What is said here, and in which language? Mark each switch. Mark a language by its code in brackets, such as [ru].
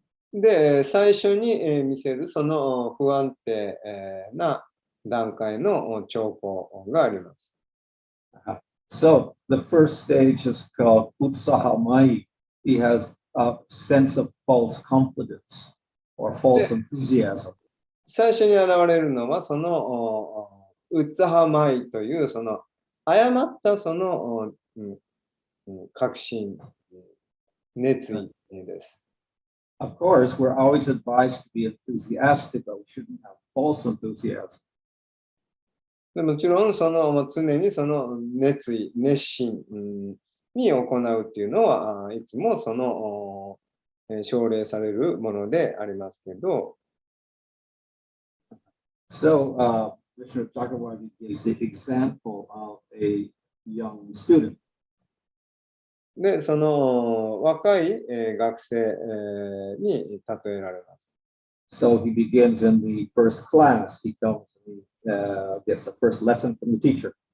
[ja] で、最初に見せるその不安定な段階の兆候があります。 [en] So the first stage is called utsahamai. He has a sense of false confidence or false enthusiasm. [ja] 最初に現れるのはそのウッツハマイというその誤ったその確信、熱意です。 [en] Of course, we're always advised to be enthusiastic, but we shouldn't have false enthusiasm. [ja] でもちろんその常にその熱意、熱心に行うっていうのは、いつもその奨励されるものでありますけど、 [en] So, Mr. Chakravarti gives the example of a young student. [ja] で、その若い学生に例えられます。 [en] So he begins in the first class. He comes and gets the first lesson from the teacher.